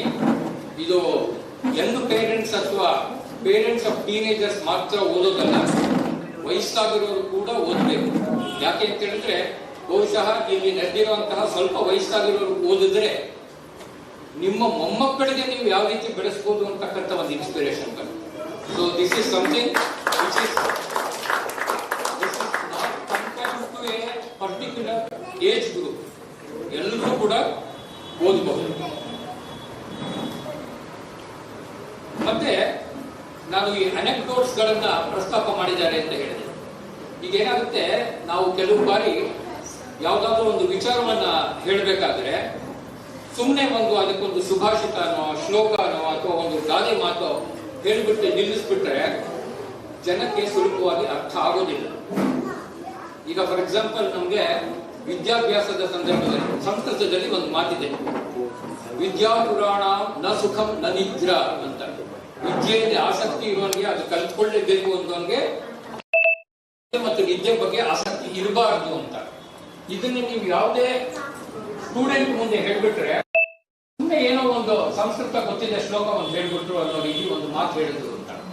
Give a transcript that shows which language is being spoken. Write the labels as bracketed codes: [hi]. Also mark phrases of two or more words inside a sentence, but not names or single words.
[kn] ಇದು [en] young parents [kn] ಅಥವಾ [en] parents of teenagers [kn] ಮಾತ್ರ ಓದೋದಲ್ಲ, ವಯಸ್ಸಾಗಿರೋರು ಕೂಡ ಓದಬೇಕು. ಯಾಕೆ ಅಂತ ಹೇಳಿದ್ರೆ, ಬಹುಶಃ ಇಲ್ಲಿ ನಡೆದಿರುವಂತಹ ಸ್ವಲ್ಪ ವಯಸ್ಸಾಗಿರೋರು ಓದಿದ್ರೆ ನಿಮ್ಮ ಮೊಮ್ಮಕ್ಕಳಿಗೆ ನೀವು ಯಾವ ರೀತಿ ಬೆಳೆಸಬಹುದು ಅಂತಕ್ಕಂಥ ಒಂದು ಇನ್ಸ್ಪಿರೇಷನ್ ಬರುತ್ತೆ. [en] so this is something which is not compared to a particular age group. [kn] ಎಲ್ಲರೂ ಕೂಡ ಓದಬಹುದು. ಮತ್ತೆ ನಾನು ಈ ಅನೆಕ್ಡೋಟ್ಸ್ ಗಳನ್ನ ಪ್ರಸ್ತಾಪ ಮಾಡಿದ್ದಾರೆ ಅಂತ ಹೇಳಿದೆ. ಈಗ ಏನಾಗುತ್ತೆ, ನಾವು ಕೆಲವು ಬಾರಿ ಯಾವ್ದಾದ್ರು ಒಂದು ವಿಚಾರವನ್ನ ಹೇಳಬೇಕಾದ್ರೆ ಸುಮ್ಮನೆ ಅದಕ್ಕೊಂದು ಸುಭಾಷಿತನೋ, ಶ್ಲೋಕನೋ ಅಥವಾ ಒಂದು ಗಾದೆ ಮಾತೋ ಹೇಳಿಬಿಟ್ಟು ನಿಲ್ಲಿಸ್ಬಿಟ್ರೆ ಜನಕ್ಕೆ ಸುಲಭವಾಗಿ ಅರ್ಥ ಆಗೋದಿಲ್ಲ. ಈಗ [en] for example, [kn] ನಮ್ಗೆ ವಿದ್ಯಾಭ್ಯಾಸದ ಸಂದರ್ಭದಲ್ಲಿ ಸಂಸ್ಕೃತದಲ್ಲಿ ಒಂದು ಮಾತಿದೆ, [sa] ವಿದ್ಯಾ ಪುರಾಣ ನ ಸುಖಂ ನ ನಿದ್ರಾ ಅಂತ. [kn] ವಿದ್ಯೆಯಲ್ಲಿ ಆಸಕ್ತಿ ಇರುವವನಿಗೆ ಅದು ಕಲ್ತ್ಕೊಳ್ಳೇಬೇಕು ಅನ್ನೋನ್ಗೆ ಮತ್ತು ನಿದ್ದೆ ಬಗ್ಗೆ ಆಸಕ್ತಿ ಇರಬಾರದು ಅಂತ. ಇದನ್ನ ನೀವು ಯಾವುದೇ ಸ್ಟೂಡೆಂಟ್ ಮುಂದೆ ಹೇಳ್ಬಿಟ್ರೆ, ಸುಮ್ಮನೆ ಏನೋ ಒಂದು ಸಂಸ್ಕೃತ ಗೊತ್ತಿದೆ ಶ್ಲೋಕ ಒಂದು ಹೇಳ್ಬಿಟ್ರು ಅನ್ನೋ ರೀತಿ ಒಂದು ಮಾತು ಹೇಳಿದ್ರು ಅಂತ.